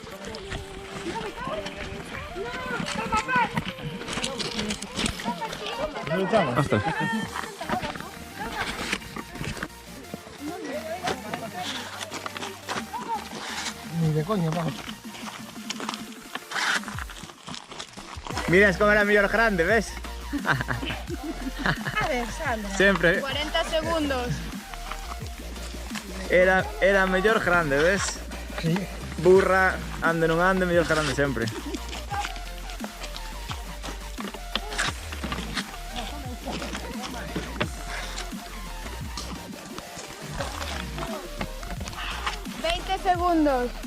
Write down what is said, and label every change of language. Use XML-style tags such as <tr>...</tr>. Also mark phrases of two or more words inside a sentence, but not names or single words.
<es>Ostras. Ni de coño, vamos.</es> <gl>Mira,</gl> <es>es como era</es> <gl>mellor grande, ves? A ver, Sandra. Sempre 40 segundos. era mellor grande, ves?</gl> <es>Sí.</es> <gl>Burra, ande non ande, mellor grande sempre. Segundos.</gl>